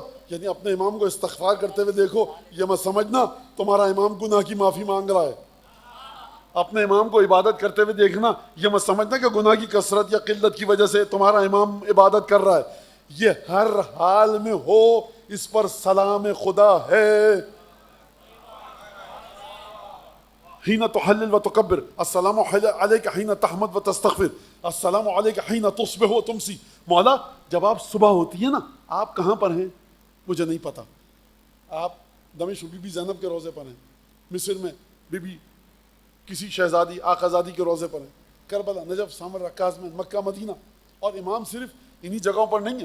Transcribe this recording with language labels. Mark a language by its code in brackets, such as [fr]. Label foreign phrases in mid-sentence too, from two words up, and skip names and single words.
[ur] یعنی اپنے امام کو استغفار کرتے ہوئے دیکھو، یہ مت سمجھنا تمہارا امام گناہ کی معافی مانگ رہا ہے. اپنے امام کو عبادت کرتے ہوئے دیکھنا، یہ مت سمجھنا کہ گناہ کی کثرت یا قلت کی وجہ سے تمہارا امام عبادت کر رہا ہے، یہ ہر حال میں ہو اس پر سلام خدا ہے۔ [ar] حین تحلل و تکبر، السلام علیک حین تحمد و تستغفر، السلام علیک حین تصبح و تمسی۔ [ur] مولا جب آپ صبح ہوتی ہے نا، آپ کہاں پر ہیں مجھے نہیں پتا، آپ دمشق بی بی زینب کے روزے پر ہیں، مصر میں بی بی کسی شہزادی آقازادی کے روزے پر ہیں، کربلا، نجف، سامر، رکاز میں، مکہ، مدینہ، اور امام صرف انہی جگہوں پر نہیں ہے۔